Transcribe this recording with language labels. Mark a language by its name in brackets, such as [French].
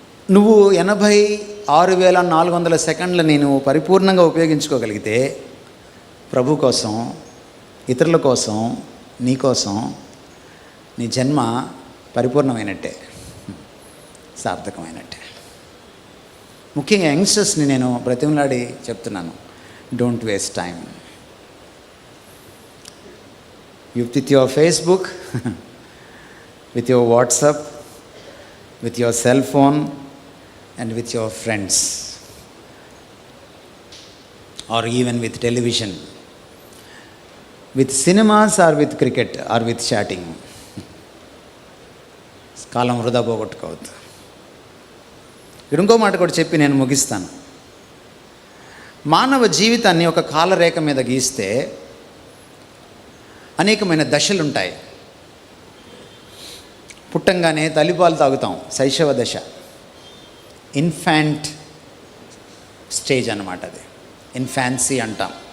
[Telugu] నువ్వు 86,400 సెకండ్లు నేను పరిపూర్ణంగా ఉపయోగించుకోగలిగితే ప్రభు కోసం, ఇతరుల కోసం, నీ కోసం నీ జన్మ పరిపూర్ణమైనట్టే, సార్థకమైనట్టే. ముఖ్యంగా యంగ్స్టర్స్ని నేను బ్రతిమలాడి చెప్తున్నాను, [English] Don't waste time. With your Facebook, with your WhatsApp, with your cell phone, and with your friends, or even with television, with cinemas or with cricket or with chatting. [Telugu] కాలం వృధా పోగొట్టుకోవద్దు. ఇక్కడ ఇంకో మాట కూడా చెప్పి నేను ముగిస్తాను. మానవ జీవితాన్ని ఒక కాలరేఖ మీద గీస్తే అనేకమైన దశలు ఉంటాయి. పుట్టంగానే తల్లిపాలు తాగుతాం, శైశవ దశ, ఇన్ఫాంట్ స్టేజ్ అన్నమాట, అది ఇన్ఫాన్సీ అంటాం.